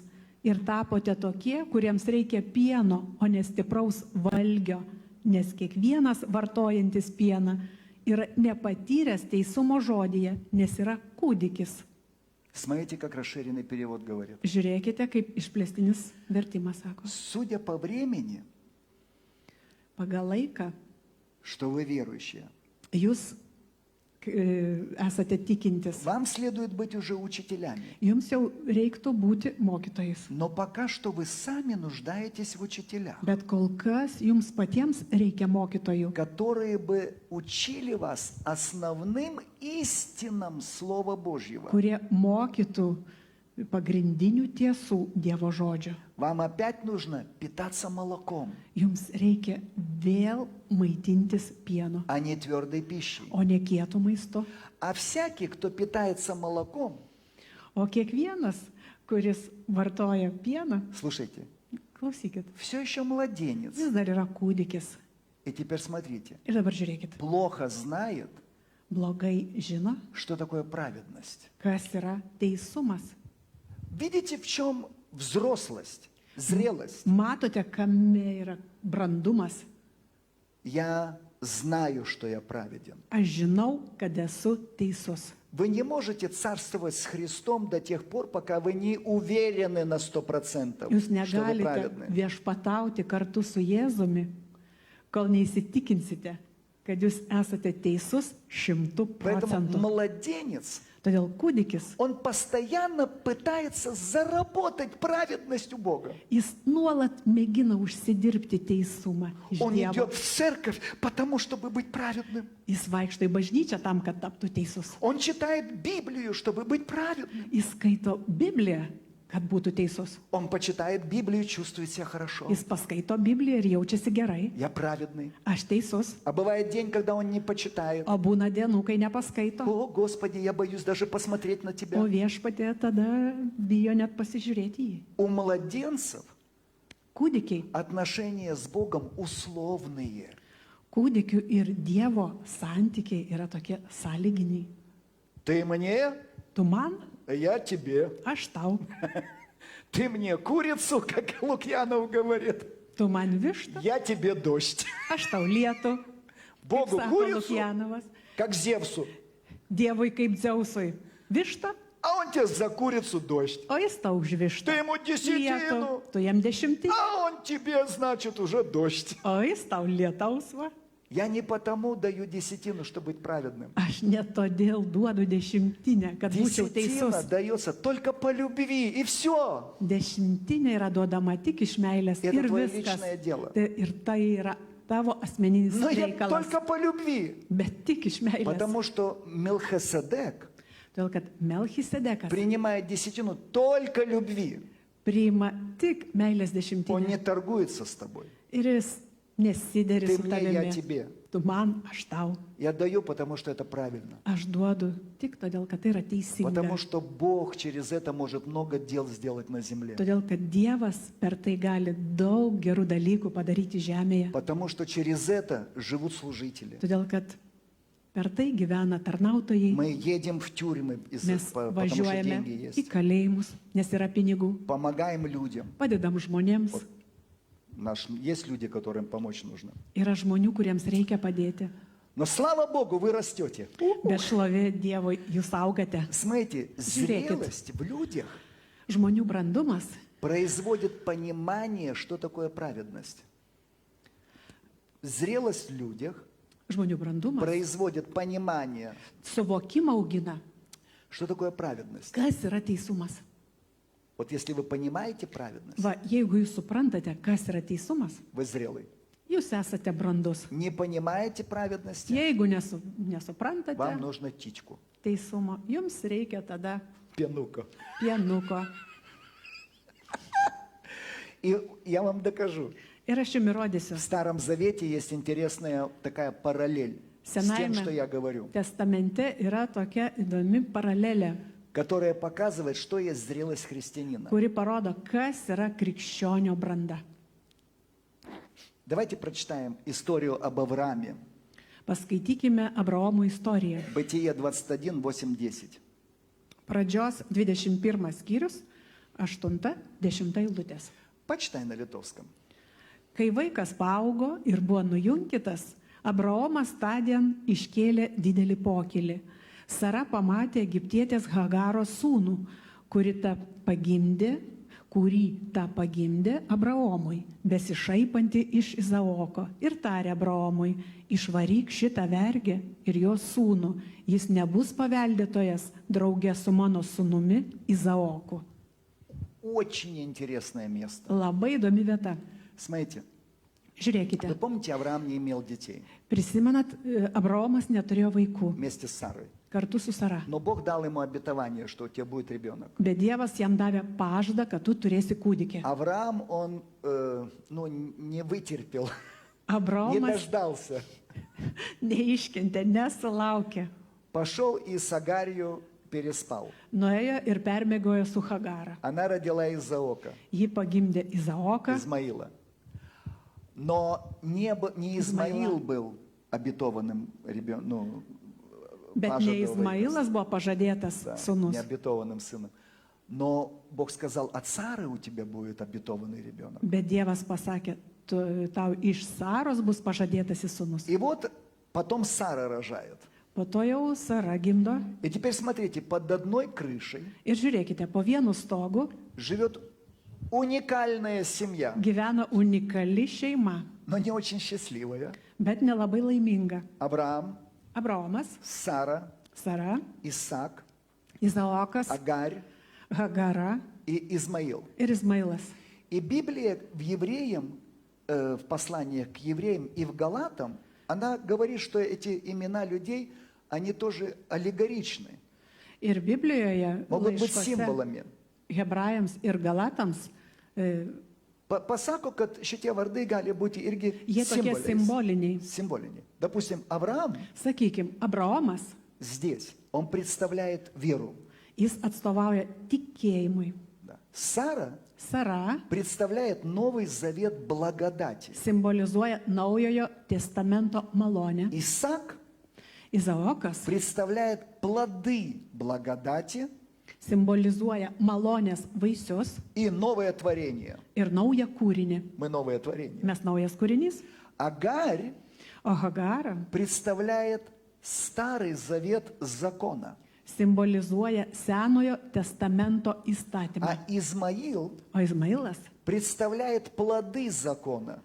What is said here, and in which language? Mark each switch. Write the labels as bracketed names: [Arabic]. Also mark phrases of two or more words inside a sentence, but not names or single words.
[Lithuanian] Ir tapote tokie, kuriems reikia pieno, o ne stipraus valgio, nes kiekvienas vartojantis pieną yra nepatyręs teisumo žodyje, nes yra kūdikis. [Russian] Смотрите, как расширенный перевод говорит. [Lithuanian] Žiūrėkite, kaip išplėstinis vertimas sako. [Russian] Судя по времени, [Lithuanian] Pagal laiką [Russian] что вы верующие, [Lithuanian] jūs esate tikintis. [Russian] вам следует быть уже учителями. [Lithuanian] Jums jau reiktų būti mokytojais. [Russian] Но пока что вы сами нуждаетесь в учителях, [Lithuanian] Bet kol kas jums patiems reikia mokytojų, [Russian] которые бы учили вас основным истинам Слова Божьего. [Lithuanian] kurie mokytų pagrindinių tiesų Dievo žodžio. [Russian] Вам опять нужно питаться молоком, [Lithuanian] Jums reikia vėl maitintis pienu, [Russian] а не твердой пищей. [Lithuanian] o ne kietų maistu. [Russian] А всякий, кто питается молоком, [Lithuanian] O kiekvienas, kuris vartoja pieną, [Russian] слушайте, [Lithuanian] klausykit, [Russian] все еще младенец. [Lithuanian] vis dar yra kūdikis. [Russian] И теперь смотрите, [Lithuanian] Ir dabar žiūrėkit, [Russian] плохо знает, [Lithuanian] blogai žino, [Russian] что такое праведность. [Lithuanian] kas yra teisumas. [Russian] Видите, в чем взрослость, зрелость? [Lithuanian] Matote, kame yra brandumas. [Russian] Я знаю, что я праведен. [Lithuanian] Aš žinau, kad esu teisus. [Russian] Вы не можете царствовать с Христом до тех пор, пока вы не уверены на 100%, [Lithuanian] Jūs [Russian] что вы [Lithuanian] negalite [Russian] праведны. [Lithuanian] viešpatauti kartu su Jėzumi, kol neįsitikinsite, kad jūs esate teisus 100%. [Russian] Поэтому младенец, [Lithuanian] Todėl kūdikis, [Russian] он постоянно пытается заработать праведность у Бога. [Lithuanian] jis nuolat mėgina užsidirbti teisumą iš [Russian] Он [Lithuanian] Dievo. [Russian] идет в церковь, потому чтобы быть праведным. [Lithuanian] Jis vaikšto į bažnyčią tam, kad taptų teisus. [Russian] Он читает Библию, чтобы быть праведным. [Lithuanian] Jis skaito Bibliją, kad būtų teisus. [Russian] Он почитает Библию, чувствует себя хорошо. [Lithuanian] Jis paskaito Bibliją ir jaučiasi gerai. [Russian] Я праведный. [Lithuanian] Aš teisus. [Russian] А бывает день, когда он не почитает. [Lithuanian] O būna dienų, kai nepaskaito. [Russian] О, Господи, я боюсь даже посмотреть на [Lithuanian] O [Russian] Тебя. [Lithuanian] viešpatė tada bijo net pasižiūrėti į jį. [Russian] У младенцев [Lithuanian] Kūdikiai, [Russian] отношения с Богом условные. [Lithuanian] kūdikių ir Dievo santykiai yra tokie sąlyginiai. [Russian] Ты мне, [Lithuanian] Tu man, [Russian] я тебе. [Lithuanian] aš tau. [Russian] Ты мне курицу, как Лукьянов говорит. [Lithuanian] Tu man vištą, [Russian] Я тебе дождь. [Lithuanian] aš tau lietų. Kaip [Russian] Богу [Lithuanian] sako [Russian] курицу, [Lithuanian] Lukjanovas. [Russian] как Зевсу. [Lithuanian] Dievui kaip Dzeusui vištą, [Russian] А он тебе за курицу дождь. [Lithuanian] o jis tau už vištą. [Russian] Ты ему [Lithuanian] Lietų. [Russian] десятину. [Lithuanian] Tu jam 10, [Russian] А он тебе, значит, уже дождь. [Lithuanian] o jis tau lietaus va. [Russian] Я не потому даю десятину, чтобы быть праведным. [Lithuanian] Aš ne todėl duodu 10, kad būčiau [Russian] Десятина [Lithuanian] teisus. [Russian] дается только по любви, и все. [Lithuanian] 10 yra duodama tik iš meilės [Russian] Это [Lithuanian] ir [Russian] твое [Lithuanian] viskas. [Russian] личное дело. [Lithuanian] Ir tai yra tavo asmeninis [Russian] Но я [Lithuanian] reikalas. [Russian] только по любви. [Lithuanian] Bet tik iš meilės. [Russian] Потому что Мелхиседек [Lithuanian] Todėl, kad Melchisedekas [Russian] принимает десятину только любви. [Lithuanian] priima tik meilės [Russian] Он [Lithuanian] 10. [Russian] не торгуется с тобой. [Lithuanian] Ir jis nesideri [Russian] Ты [Lithuanian] su [Russian] мне, я [Lithuanian] tavimi. [Russian] тебе. [Lithuanian] Tu man, aš tau. [Russian] Я даю, потому что это правильно. [Lithuanian] Aš duodu tik todėl, kad tai yra teisinga. [Russian] Потому что Бог через это может много дел сделать на земле. [Lithuanian] Todėl, kad Dievas per tai gali daug gerų dalykų padaryti žemėje. [Russian] Потому что через это живут служители. [Lithuanian] Todėl, kad per tai gyvena tarnautojai. [Russian] Мы едем в тюрьмы, [Lithuanian] Mes [Russian] потому что [Lithuanian] važiuojame [Russian] деньги [Lithuanian] į [Russian] есть. [Lithuanian] kalėjimus, nes yra pinigų. [Russian] Помогаем людям. [Lithuanian] Padedam žmonėms. [Russian] Есть люди, которым помочь нужно. [Lithuanian] Yra žmonių, kuriems reikia padėti. [Russian] Но слава Богу, вы растете. [Lithuanian] Bet šlovė Dievui, jūs augate. [Russian] Смотрите, [Lithuanian] Žiūrėkit. [Russian] зрелость в людях [Lithuanian] Žmonių brandumas [Russian] производит понимание, что такое праведность. Зрелость в людях [Lithuanian] žmonių brandumas [Russian] производит понимание, [Lithuanian] suvokimą augina, [Russian] что такое праведность. [Lithuanian] kas yra teisumas. [Russian] Вот если вы понимаете праведность, [Lithuanian] Va, jeigu jūs suprantate, kas yra teisumas, [Russian] вы зрелый. [Lithuanian] jūs esate brandus. [Russian] Не понимаете праведности, [Lithuanian] Jeigu nesuprantate [Russian] вам нужно птичку, [Lithuanian] teisumo, jums reikia tada [Russian] пенука. [Lithuanian] pienuko. [Russian] И я вам докажу. [Lithuanian] Ir aš jums įrodysiu. [Russian] В Старом Завете есть интересная такая параллель с тем, [Lithuanian] Senajame [Russian] что я говорю, [Lithuanian] testamente yra tokia įdomi paralelė, [Russian] которая показывает, что есть зрелость христианина. [Lithuanian] kuri parodo, kas yra krikščionio branda. [Russian] Давайте прочитаем историю об Аврааме. [Lithuanian] Paskaitykime Abraomo istoriją. [Russian] Бытие 21, 8, 10. [Lithuanian] Pradžios 21 skyrius, 8-10 eilutės. [Russian] Почитай на литовском. [Lithuanian] Kai vaikas paaugo ir buvo nujunkytas, Abraomas tądien iškėlė didelį pokylį. Sara pamatė egiptietės Hagaros sūnų, kurį tą pagimdė Abraomui, besišaipantį iš Izaoko, ir tarė Abraomui: išvaryk šitą vergę ir jos sūnų, jis nebus paveldėtojas draugė su mano sūnumi Izaoku. [Russian] Очень интересное место. [Lithuanian] Labai įdomi vieta. [Russian] Смотрите, [Lithuanian] Žiūrėkite, [Russian] вы помните, Авраам не имел детей [Lithuanian] prisimenat, Abraomas neturėjo vaikų [Russian] вместе с Сарой. [Lithuanian] kartu su Sara. [Russian] Но Бог дал ему обетование, что у тебя будет ребенок. [Lithuanian] Bet Dievas jam davė pažadą, kad tu turėsi kūdikį. [Russian] Авраам, он не вытерпел, не [Lithuanian] Abraomas [Russian] дождался. [Lithuanian] neiškentė, nesulaukė. [Russian] Пошел и с Агарью переспал. [Lithuanian] Nuėjo ir permėgojo su Hagara. [Russian] Она родила Изаока, [Lithuanian] Ji pagimdė Izaoką, [Russian] Измаила. Но не Измаил был обетованным ребенком, [Lithuanian] bet ne Izmailas buvo pažadėtas [Russian] да, [Lithuanian] sūnus. [Russian] необетованным сыном. Но Бог сказал, от Сары у тебя будет обетованный ребенок. [Lithuanian] Bet Dievas pasakė, tau iš Saros bus pažadėtasis sūnus. [Russian] И вот потом Сара рожает. [Lithuanian] Po to jau Sara gimdo. [Russian] И теперь смотрите, под одной крышей [Lithuanian] Ir žiūrėkite, po vienu stogu [Russian] живет уникальная семья, [Lithuanian] gyvena unikali šeima, [Russian] но не очень счастливая. [Lithuanian] bet nelabai laiminga. [Russian] Авраам, [Lithuanian] Abraomas, [Russian] Сара, [Lithuanian] Sara, [Russian] Исаак, [Lithuanian] Izaokas, [Russian] Агарь [Lithuanian] Hagara [Russian] и Измаил. [Lithuanian] ir Izmailas. [Russian] И Библия в Евреям, в посланиях к евреям и в Галатам, она говорит, что эти имена людей, они тоже аллегоричны, [Lithuanian] Ir Biblijoje, [Russian] могут быть [Lithuanian] laiškuose [Russian] символами. [Lithuanian] Hebrajams ir Galatams, Pasako, kad šitie vardai gali būti irgi jie tokie simboliniai. [Russian] символини. Допустим, Авраам [Lithuanian] Sakykime, Abraomas, [Russian] здесь, он представляет веру. [Lithuanian] jis atstovauja tikėjimui. [Russian] Да. Сара [Lithuanian] Sara [Russian] представляет Новый Завет благодати. [Lithuanian] simbolizuoja naujojo testamento malonę. [Russian] Исаак [Lithuanian] Izaokas [Russian] представляет плоды благодати [Lithuanian] simbolizuoja malonės vaisius [Russian] и новое творение. [Lithuanian] ir naują kūrinį. [Russian] Мы новое творение. [Lithuanian] Mes naujas kūrinys, [Russian] Агарь [Lithuanian] o Hagara [Russian] представляет Старый Завет закона. [Lithuanian] simbolizuoja senojo testamento įstatymą. [Russian] А Измаил [Lithuanian] O Izmailas [Russian] представляет плоды закона,